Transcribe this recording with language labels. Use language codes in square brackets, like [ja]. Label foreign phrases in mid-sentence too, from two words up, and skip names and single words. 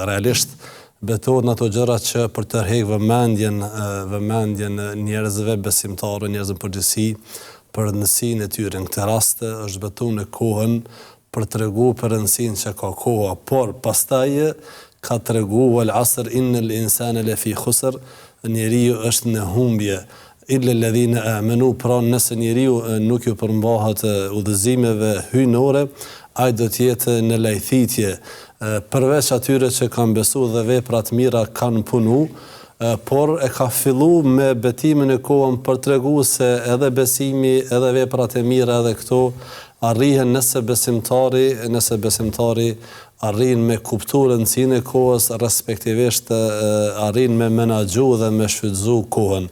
[sq] Realisht betohet në ato gjëra që për të rrehur vëmendjen njerëzve besimtarë, njerëzve përgjithësi për rëndësinë e tyre. Në këtë rast është betohet në kohën për t'regu për rëndësinë që ka koha, por pastaj ka tregu [ar] والعصر إن الإنسان لفي خسر, [sq] njeriu është në humbje [ar] إلا الذين آمنوا, [sq] pra nëse njeriu nuk ju përmbahet udhëzimeve hyjnore, ai do të jetë në lajthitje, përveç atyre që kanë besuar dhe veprat mira kanë punu, por e ka fillu me betimin e kohën për tregu se edhe besimi, edhe veprat e mira, edhe këto arrihen nëse besimtari arrin me kuptu rëndësinë e kohës, respektivisht arrin me menaxhu dhe me shfrytzu kohën.